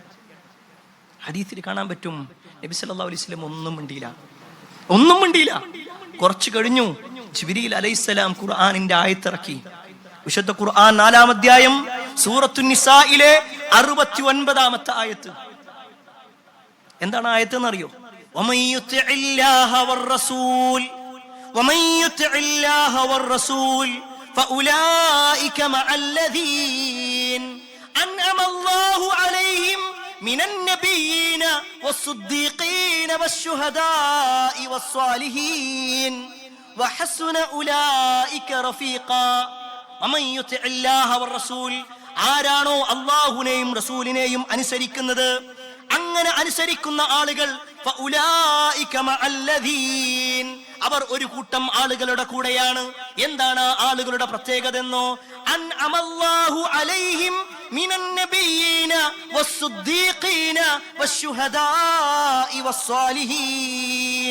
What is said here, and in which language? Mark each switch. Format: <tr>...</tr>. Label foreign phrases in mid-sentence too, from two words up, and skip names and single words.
<ml>ഹദീസിൽ കാണാൻ പറ്റും, നബി</ml> <ar>صلى الله عليه وسلم</ar> <ml>ഒന്നും മിണ്ടിയില്ല. കുറച്ചു കഴിഞ്ഞു</ml> <ar>جبريل عليه السلام</ar> <ml>ഖുർആനിന്റെ ആയത്തിറക്കി. വിശുദ്ധ ഖുർആൻ 4-ാം അധ്യായം സൂറത്തുൻ നിസായിലെ 69-ാമത്തെ ആയത്ത്. എന്താണ് ആയത്ത് എന്നറിയോ?</ml> <ar>ومن يطع الله والرسول فأولئك مع الذين أنعم الله عليهم من النبيين والصديقين والشهداء والصالحين وحسن أولئك رفيقا. ومن يطع الله والرسول,</ar> <ml>ആരാണോ അല്ലാഹുവിനെയും റസൂലിനെയും അനുസരിക്കുന്നത്, അങ്ങനെ അനുസരിക്കുന്ന ആളുകൾ അവർ ഒരു കൂട്ടം ആളുകളുടെ കൂടെയാണ്. എന്താണ് ആളുകളുടെ പ്രത്യേകത എന്നോ?</ml> <ar>أنعم الله عليهم من النبيين والصديقين والشهداء والصالحين.</ar>